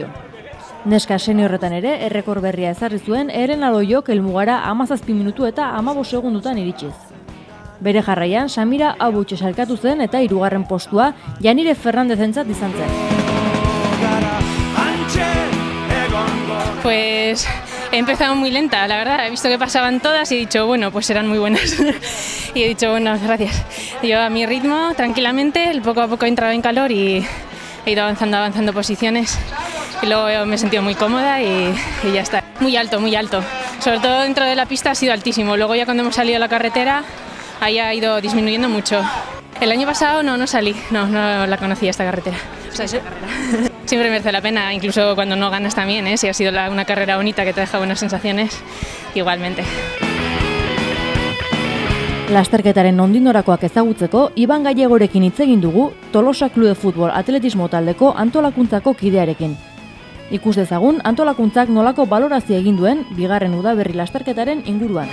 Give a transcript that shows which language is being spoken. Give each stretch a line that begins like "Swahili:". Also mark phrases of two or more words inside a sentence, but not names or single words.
Basque: Neska seniorretan ere errekor berria ezarri zuen Elena Loiok helmugara 17 minutu eta 15 segundutan iritsiz. Bere jarraian Samira Abutxe sailkatu zen eta hirugarren postua Janire Fernandezentzat izan zen.
Spanish: Pues He empezado muy lenta, la verdad, he visto que pasaban todas y he dicho, bueno, pues serán muy buenas. Y he dicho, bueno, gracias. Yo a mi ritmo, tranquilamente, poco a poco he entrado en calor y he ido avanzando posiciones. Y luego me he sentido muy cómoda y ya está. Muy alto, sobre todo dentro de la pista ha sido altísimo. Luego ya cuando hemos salido a la carretera, ahí ha ido disminuyendo mucho. El año pasado no salí, no la conocía esta carretera. O sea, siempre merece la pena, incluso cuando no ganas también, si ha sido una carrera bonita que te deja buenas sensaciones, igualmente.
Basque: Lasterketaren nondinorakoak ezagutzeko, Iban Gallegorekin hitz egin dugu Tolosa Club de Futbol atletismo taldeko antolakuntzako kidearekin. Ikus dezagun antolakuntzak nolako balorazio egin duen bigarren udaberri lasterketaren inguruan.